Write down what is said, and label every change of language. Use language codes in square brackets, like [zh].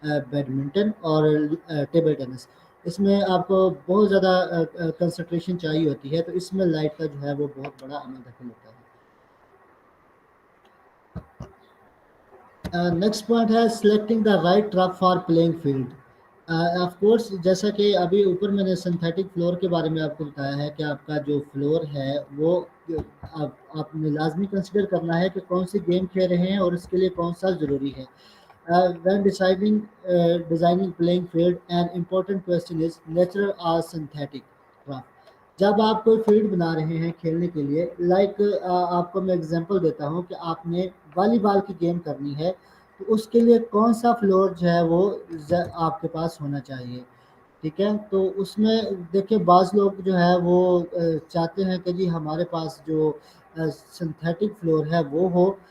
[ur] Badminton اور table tennis, اس میں آپ کو بہت زیادہ کنسنٹریشن چاہیے ہوتی ہے، تو اس میں لائٹ کا جو ہے وہ بہت بڑا عمل دخل ہوتا ہے۔ نیکسٹ پوائنٹ ہے [en] Selecting the right turf for playing field. [ur] Of course جیسا کہ ابھی اوپر میں نے سنتھیٹک فلور کے بارے میں آپ کو بتایا ہے کہ آپ کا جو فلور ہے وہ آپ نے لازمی کنسیڈر کرنا ہے کہ کون سی گیم کھیل رہے ہیں اور اس کے لیے کون سا ضروری ہے۔ [en] When designing playing field, an important question is natural or synthetic turf. [ur] جب آپ کوئی فیلڈ بنا رہے ہیں کھیلنے کے لیے، لائک آپ کو میں اگزامپل دیتا ہوں کہ آپ نے والی بال کی گیم کرنی ہے، تو اس کے لیے کون سا فلور جو ہے وہ آپ کے پاس ہونا چاہیے. ٹھیک ہے، تو اس میں دیکھیں بعض لوگ جو ہے وہ چاہتے ہیں کہ جی ہمارے پاس جو سنتھیٹک فلور ہے وہ ہو.